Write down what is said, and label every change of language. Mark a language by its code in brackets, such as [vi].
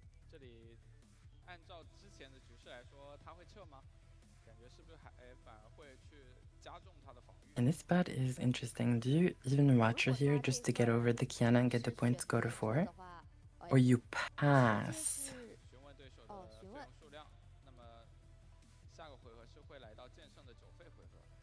[zh] 这里按照之前的局势来说，他会撤吗？感觉是不是还反而会去加重他的防御？ [en] And this spot is interesting. Do you even watch her here just to get over the Kiana and get the points go to 4? Or you pass? [zh] 询问对手的费用数量，那么下个回合是会来到剑圣的9费回合。